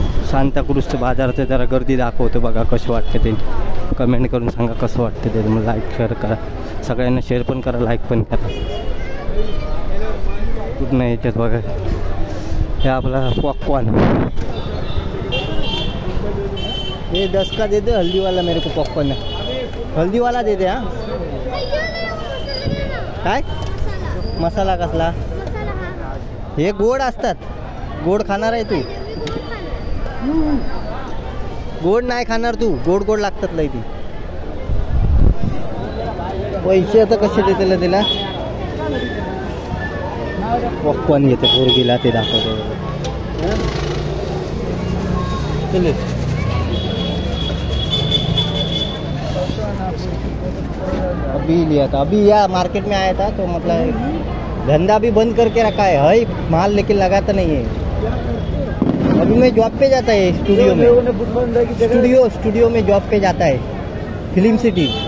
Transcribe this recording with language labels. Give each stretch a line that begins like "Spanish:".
Marathi: सांताक्रूजचं बाजाराचं जरा गर्दी दाखवतो बघा कसं वाटतं ते. कमेंट करून सांगा कसं वाटतं ते. तुम्हाला लाईक शेअर करा, सगळ्यांना शेअर पण करा, लाईक पण करा. पूर्ण याच्यात बघा हे आपला पॉपकॉर्न.
Hindi: ये 10 का दे दे हल्दी वाला, मेरे को पॉपकॉर्न हल्दी वाला दे दे.
Marathi: हाँ काय मसाला कसला? हे गोड असतात. गोड खाणार आहे तू? गोड नाही खाणार तू? गोड गोड लागतात लई ती. पैसे आता कसे देते तिला? पॉपकॉर्न घेते पोरगीला, ते दाखवतो.
Hindi: चले अभी लिया था, अभी या मार्केट में आया था तो मतलब धंधा भी बंद करके रखा है माल लेकिन लगाता नहीं है. अभी मैं जॉब पे जाता है स्टूडियो में, स्टूडियो में जॉब पे जाता है फिल्म सिटी.